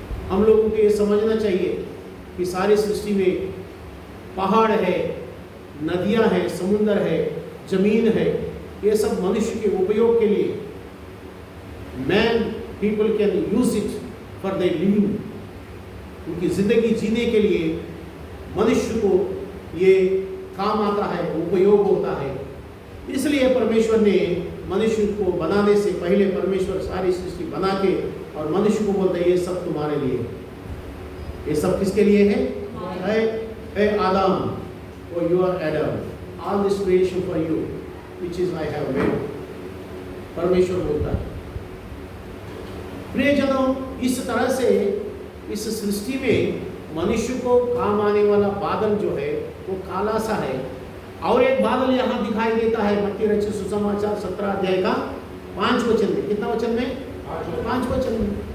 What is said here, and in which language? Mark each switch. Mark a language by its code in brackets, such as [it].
[hi] हम लोगों को ये समझना चाहिए कि सारी सृष्टि में पहाड़ है, नदियां हैं, समुद्र है, जमीन है, ये सब मनुष्य के उपयोग के लिए, [en] man people can use it for the living, [hi] उनकी जिंदगी जीने के लिए मनुष्य को ये काम आता है, उपयोग होता है। इसलिए परमेश्वर ने मनुष्य को बनाने से पहले परमेश्वर सारी सृष्टि बना के और मनुष्य को बोलता है ये सब तुम्हारे लिए, ये सब किसके लिए है? हे आदम, [en] or you are Adam, all this creation for you, which is I have made. [hi] परमेश्वर बोलता है। प्रियजनों, इस तरह से इस सृष्टि में मनुष्य को काम आने वाला बादल जो है वो काला सा है। और एक बादल यहाँ दिखाई देता है मत्ती रचित सुसमाचार 17 अध्याय का 5 वचन में। कितना वचन में? 5 वचन में।